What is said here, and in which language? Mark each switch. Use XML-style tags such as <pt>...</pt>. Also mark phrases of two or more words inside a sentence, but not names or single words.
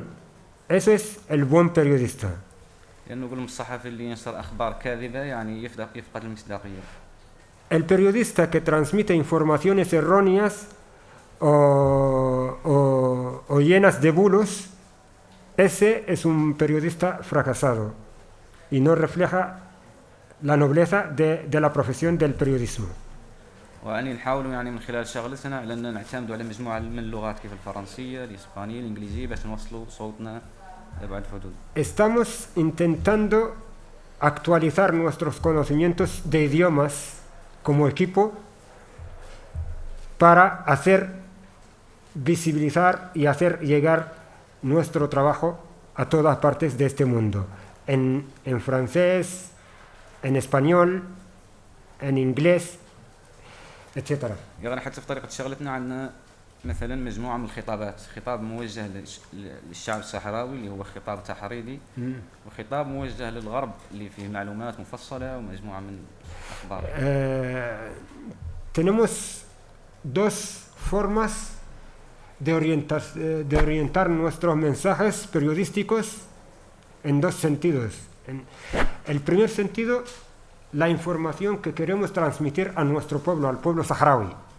<es>Eso es el buen periodista.</es> <ar>لأنه يقول الصحفي اللي ينشر أخبار كاذبة يعني يفقد المصداقية.</ar> <es>El periodista que transmite informaciones erróneas o llenas de bulos, ese es un periodista fracasado y no refleja la nobleza de la profesión del periodismo.</es> <ar>وأني نحاولوا يعني من خلال شغلتنا على أن نعتمدوا على مجموعة من اللغات كيف الفرنسية، الإسبانية، الإنجليزية باش نوصلوا صوتنا لأبعد الحدود.</ar> <es>Estamos intentando actualizar nuestros conocimientos de idiomas como equipo para hacer visibilizar y hacer llegar nuestro trabajo a todas partes de este mundo, en francés, en español, en inglés, etc.</es> <ar>يعني حتى في طريقة شغلتنا عندنا مثلا مجموعة من الخطابات، خطاب موجه للشعب الصحراوي اللي هو خطاب تحريضي، وخطاب موجه للغرب اللي فيه معلومات مفصلة ومجموعة من الأخبار.</ar> <es>Tenemos dos formas de orientar nuestros mensajes periodísticos en dos sentidos. El primer sentido, la información que queremos transmitir a nuestro pueblo, al pueblo saharaui.</es>